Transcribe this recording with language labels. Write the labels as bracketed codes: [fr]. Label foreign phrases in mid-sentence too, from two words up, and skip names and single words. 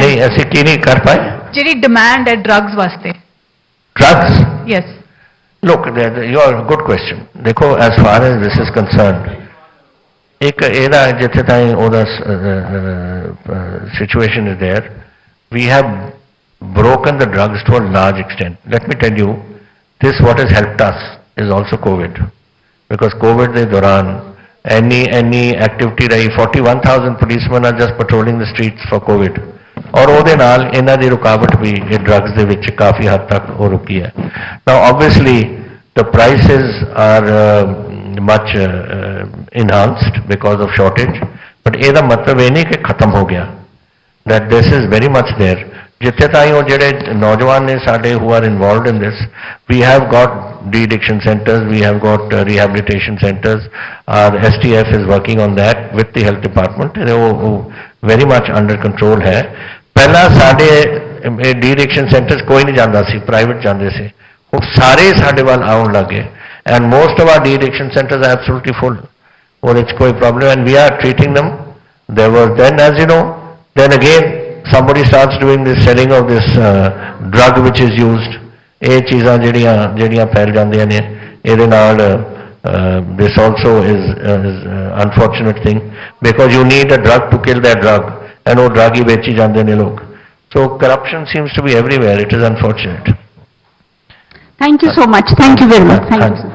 [hi] नहीं, ऐसे की नहीं कर पाए. [pa] ਜਿਹੜੀ demand ਹੈ drugs ਵਾਸਤੇ. [en] Drugs. Yes. Look, you are a good question. देखो, as far as this is concerned, [pa] एक ਇਹਦਾ ਜਿੱਥੇ ਤਾਈਂ ਉਹਦਾ [en] situation is there, we have broken the drugs to a large extent. Let me tell you, this what has helped us is also COVID, because COVID [pa] ਦੇ ਦੌਰਾਨ [en] any activity rahi, 41,000 policemen are just patrolling the streets for COVID. [pa] और ਉਹਦੇ ਨਾਲ ਇਹਨਾਂ ਦੀ ਰੁਕਾਵਟ ਵੀ ਇਹ drugs ਦੇ ਵਿੱਚ ਕਾਫੀ ਹੱਦ ਤੱਕ ਉਹ ਰੁਕੀ ਹੈ. [en] Now obviously the prices are much enhanced because of shortage, but [pa] ਇਹਦਾ ਮਤਲਬ ਇਹ ਨਹੀਂ ਕਿ ਖਤਮ ਹੋ ਗਿਆ. [en] That this is very much there. [pa] ਜਿੱਥੇ ਤਾਈਂ ਉਹ ਜਿਹੜੇ ਨੌਜਵਾਨ ਨੇ ਸਾਡੇ [en] who are involved in this, we have got de-addiction centers, we have got rehabilitation centers. Our STF is working on that with the health department. [pa] ਉਹ [en] very much under control [pa] ਹੈ. ਪਹਿਲਾਂ ਸਾਡੇ [en] de-addiction centers [pa] ਕੋਈ ਨਹੀਂ ਜਾਂਦਾ ਸੀ, private ਜਾਂਦੇ ਸੀ. ਉਹ ਸਾਰੇ ਸਾਡੇ ਵੱਲ ਆਉਣ ਲੱਗੇ, [en] and most of our de-addiction centers are absolutely full. [pa] ਉਹਦੇ 'ਚ ਕੋਈ [en] problem, and we are treating them. There was then, as you know, then again somebody starts doing this selling of this drug which is used. [pa] ਇਹ ਚੀਜ਼ਾਂ ਜਿਹੜੀਆਂ ਫੈਲ ਜਾਂਦੀਆਂ ਨੇ, ਇਹਦੇ ਨਾਲ [en] this also is unfortunate thing because you need a drug to kill that drug and [pa] ਉਹ drug ਹੀ ਵੇਚੀ ਜਾਂਦੇ ਨੇ ਲੋਕ. [en] So corruption seems to be everywhere. It is unfortunate. Thank you so much. Thank you very much. Thank you, sir.